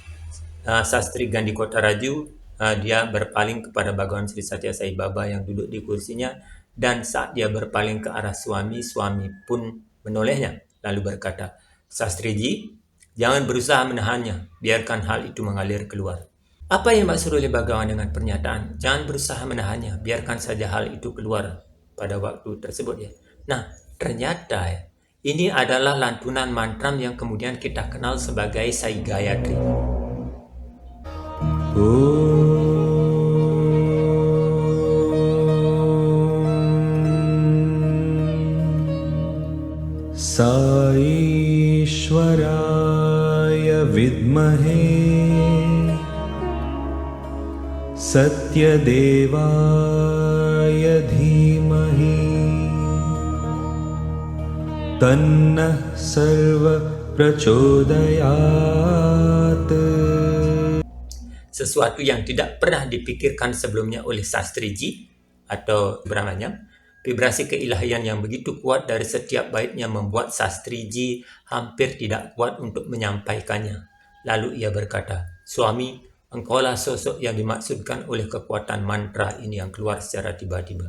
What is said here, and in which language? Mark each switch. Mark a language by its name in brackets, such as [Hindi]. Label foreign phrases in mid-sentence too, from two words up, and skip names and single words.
[Indonesian] Sastri Gandikota Raju, dia berpaling kepada Bhagawan Sri Satya Sai Baba yang duduk di kursinya, dan saat dia berpaling ke arah suami pun menolehnya, lalu berkata, "Sastriji, jangan berusaha menahannya, biarkan hal itu mengalir keluar." Apa yang dimaksud oleh Bhagawan dengan pernyataan, "Jangan berusaha menahannya, biarkan saja hal itu keluar" pada waktu tersebut ya? Nah, ternyata ya, ini adalah lantunan mantra yang kemudian kita kenal sebagai Sai Gayatri. [Sanskrit] Saishwaraya vidmahe Satyadevaya dhimahi Tannah sarva prachodayat. [Indonesian] Sesuatu yang tidak pernah dipikirkan sebelumnya oleh Sastriji atau Brahmanyam, vibrasi keilahian yang begitu kuat dari setiap baitnya membuat Sastriji hampir tidak kuat untuk menyampaikannya. Lalu ia berkata, "Suami, engkaulah sosok yang dimaksudkan oleh kekuatan mantra ini yang keluar secara tiba-tiba."